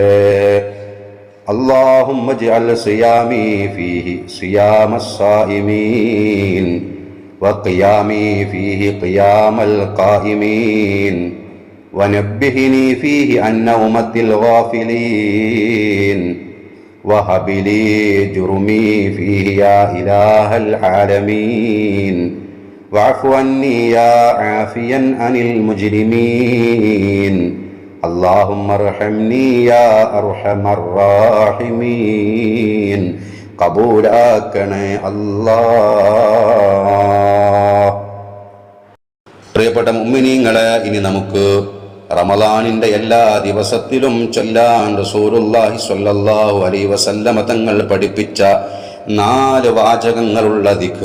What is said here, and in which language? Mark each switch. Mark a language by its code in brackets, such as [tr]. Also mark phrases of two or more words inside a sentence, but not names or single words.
[ar] اللهم اجعل صيامي فيه صيام الصائمين وقيامي فيه قيام القائمين ونبهني فيه عن نومة الغافلين وهب لي جرمي فيه يا إله العالمين واعف عني يا عافيا عن المجرمين اللهم ارحمني يا أرحم الراحمين. [ml] കബൂലാക്കണേ അല്ലാഹ്. പ്രിയപ്പെട്ട മുഅ്മിനീങ്ങളെ, ഇനി നമുക്ക് റമളാനിന്റെ എല്ലാ ദിവസത്തിലും ചൊല്ലാൻ [ar] رسول الله صلى الله عليه وسلم [ml] തങ്ങൾ പഠിപ്പിച്ച 4 വാചകങ്ങളുള്ള ദിക്ർ.